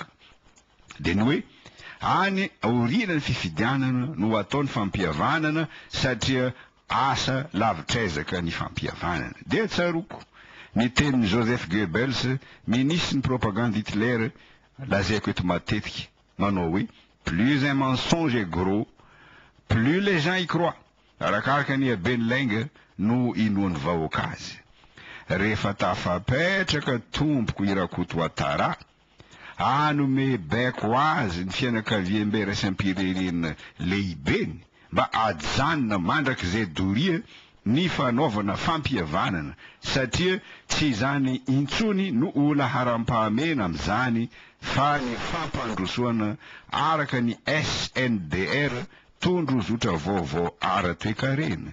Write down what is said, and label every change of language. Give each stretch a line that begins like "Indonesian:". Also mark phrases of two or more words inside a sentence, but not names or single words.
Malagasy: Dia ny hoe any aoriana ny fifidianana no ataony fampihavanana satria asa lavitrezaka ny fampihavanana. Dia tsaroko ny tenin'ny Joseph Goebbels, ministre ny propagande Hitler, lazaiko eto matetika manao hoe
French: plus un mensonge est gros, plus les gens y croient.
Malagasy: Arakaraka ny habeny lainga no inoan'ny vahoaka azy. Rehefa tafapetraka tompoko irakoto atara anome baiko azy ny fianakaviam-be raisam-pirenena lehibeny mba ajanona mandrak'izay doria ny fanaovana fampihavanana satria tsy izany intsony no ola haram-pahamena amin'izany fa ny fampandrosoana araka ny SNDR tondro zotra vaovao ara-toekarena.